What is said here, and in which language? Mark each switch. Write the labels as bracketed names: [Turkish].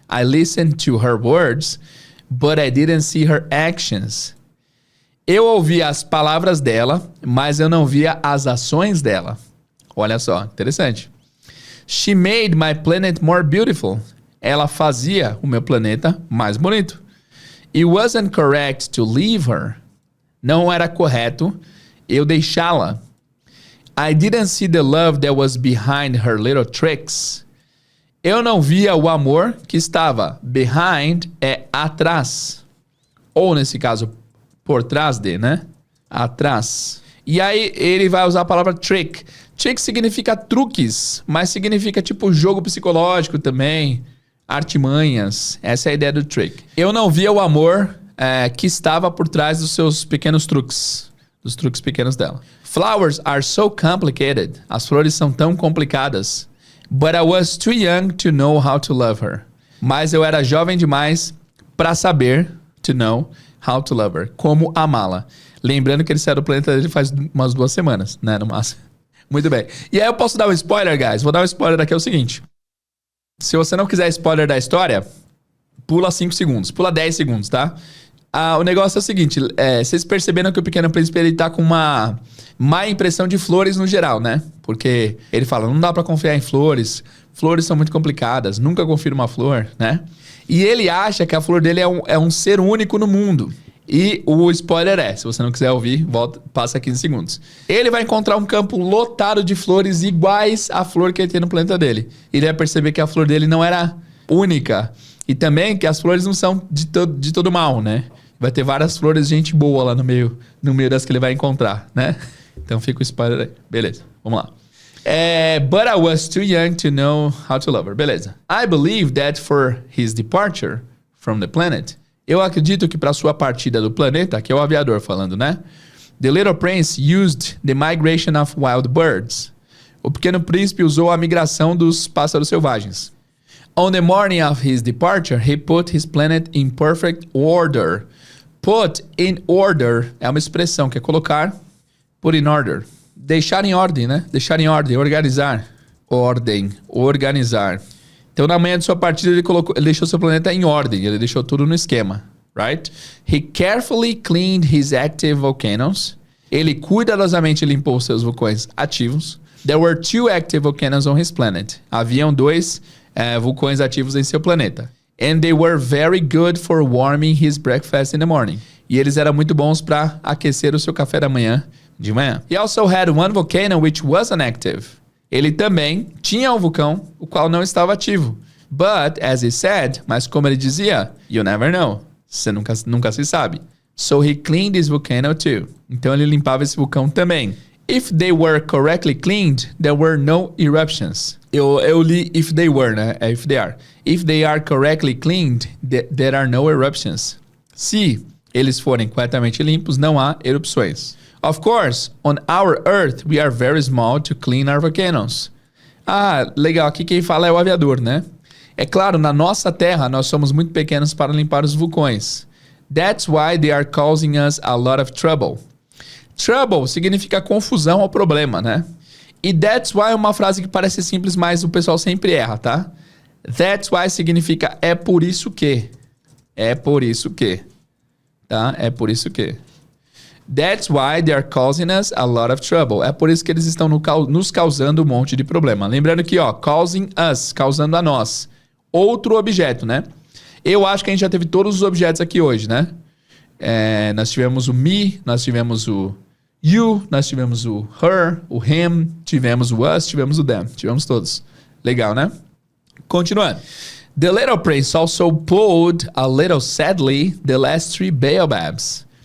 [English] I listened to her words, but I didn't see her actions. [Portuguese] Eu ouvia as palavras dela, mas eu não via as ações dela. Olha só, interessante. [English] She made my planet more beautiful. [Portuguese] Ela fazia o meu planeta mais bonito. [English] It wasn't correct to leave her. [Portuguese] Não era correto eu deixá-la. [English] I didn't see the love that was behind her little tricks. [Portuguese] Eu não via o amor que estava. Behind é atrás. Ou, nesse caso, por trás de, né? Atrás. E aí ele vai usar a palavra trick. Trick significa truques, mas significa tipo jogo psicológico também. Artimanhas. Essa é a ideia do trick. Eu não via o amor que estava por trás dos seus pequenos truques. Dos truques pequenos dela. [English] Flowers are so complicated. [Portuguese] As flores são tão complicadas. [English] But I was too young to know how to love her. [Portuguese] Mas eu era jovem demais para saber, [English] to know, how to love her. [Portuguese] Como amá-la. Lembrando que ele saiu do planeta dele faz umas 2 semanas, né, no máximo. Muito bem. E aí eu posso dar um spoiler, guys? Vou dar um spoiler aqui, é o seguinte. Se você não quiser spoiler da história, pula 5 segundos. Pula 10 segundos, tá? O negócio é o seguinte. Vocês perceberam que o Pequeno Príncipe, ele tá com uma má impressão de flores no geral, né? Porque ele fala, não dá pra confiar em flores. Flores são muito complicadas. Nunca confira uma flor, né? E ele acha que a flor dele é um ser único no mundo. E o spoiler se você não quiser ouvir, passa 15 segundos. Ele vai encontrar um campo lotado de flores iguais à flor que ele tem no planeta dele. Ele vai perceber que a flor dele não era única. E também que as flores não são de todo mal, né? Vai ter várias flores de gente boa lá no meio das que ele vai encontrar, né? Então fica o spoiler aí. Beleza, vamos lá. [English] But I was too young to know how to love her. Beleza. I believe that for his departure from the planet. [Portuguese] Eu acredito que para sua partida do planeta, que é o aviador falando, né? [English] The Little Prince used the migration of wild birds. [Portuguese] O Pequeno Príncipe usou a migração dos pássaros selvagens. [English] On the morning of his departure, he put his planet in perfect order. Put in order [Portuguese] é uma expressão que é colocar, [English] put in order. [Portuguese] Deixar em ordem, né? Deixar em ordem, organizar. Ordem, organizar. Então, na manhã de sua partida, ele deixou seu planeta em ordem. Ele deixou tudo no esquema, right? [English] He carefully cleaned his active volcanoes. [Portuguese] Ele cuidadosamente limpou seus vulcões ativos. [English] There were 2 active volcanoes on his planet. [Portuguese] Haviam 2 vulcões ativos em seu planeta. [English] And they were very good for warming his breakfast in the morning. [Portuguese] E eles eram muito bons para aquecer o seu café da manhã, de manhã. [English] He also had 1 volcano which was inactive. [Portuguese] Ele também tinha um vulcão, o qual não estava ativo. [English] But, as he said, [Portuguese] mas como ele dizia, [English] you never know. [Portuguese] Você nunca se sabe. [English] So he cleaned his volcano too. [Portuguese] Então ele limpava esse vulcão também. [English] If they were correctly cleaned, there were no eruptions. [Portuguese] Eu li [English] if they were, né? É if they are. If they are correctly cleaned, there are no eruptions. [Portuguese] Se eles forem corretamente limpos, não há erupções. [English] Of course, on our Earth, we are very small to clean our volcanoes. [Portuguese] Ah, legal. Aqui quem fala é o aviador, né? É claro, na nossa Terra, nós somos muito pequenos para limpar os vulcões. [English] That's why they are causing us a lot of trouble. [Portuguese] Trouble significa confusão ou problema, né? E that's why é uma frase que parece simples, mas o pessoal sempre erra, tá? That's why significa é por isso que. É por isso que. Tá? É por isso que. [English] That's why they are causing us a lot of trouble. [Portuguese] É por isso que eles estão nos causando um monte de problema. Lembrando que, ó, causing us, causando a nós. Outro objeto, né? Eu acho que a gente já teve todos os objetos aqui hoje, né? Nós tivemos o me, nós tivemos o you, nós tivemos o her, o him, tivemos o us, tivemos o them. Tivemos todos. Legal, né? Continuando. [English] The Little Prince also pulled a little sadly the last 3 baobabs.